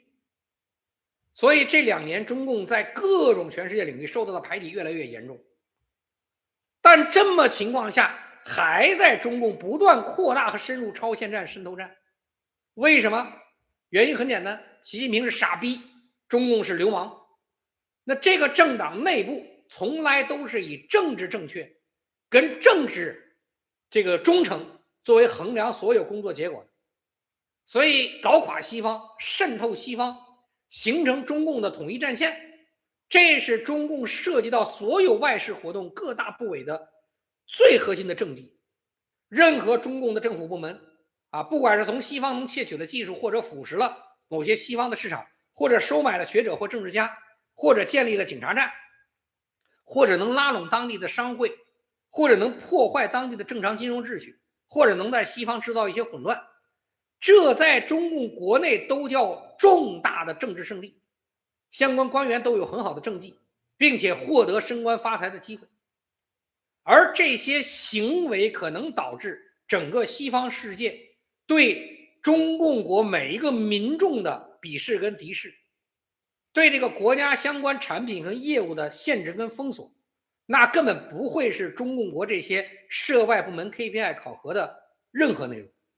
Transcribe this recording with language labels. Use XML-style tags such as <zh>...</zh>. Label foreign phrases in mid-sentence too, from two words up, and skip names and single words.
<zh>所以這2年中共在各種全世界領域受到的排擠越來越嚴重，但這麼情況下還在中共不斷擴大和深入超限戰滲透戰。為什麼？原因很簡單，習近平是傻逼，中共是流氓。那這個政黨內部從來都是以政治正確跟政治這個忠誠作為衡量所有工作結果的。所以搞垮西方，滲透西方，形成中共的统一战線，这是中共涉及到所有外事活动各大部委的最核心的政绩。任何中共的政府部门不管是从西方能窃取的技術，或者腐蚀了某些西方的市场，或者收买了学者或政治家，或者建立了警察站，或者能拉攏当地的商会，或者能破壞当地的正常金融秩序，或者能在西方制造一些混亂，這在中共國內都叫重大的政治勝利，相關官員都有很好的政績，並且獲得升官發財的機會。而這些行為可能導致整個西方世界對中共國每一個民眾的鄙視跟敵視，對這個國家相關產品和業務的限制跟封鎖，那根本不會是中共國這些涉外部門 KPI 考核的任何內容。</zh>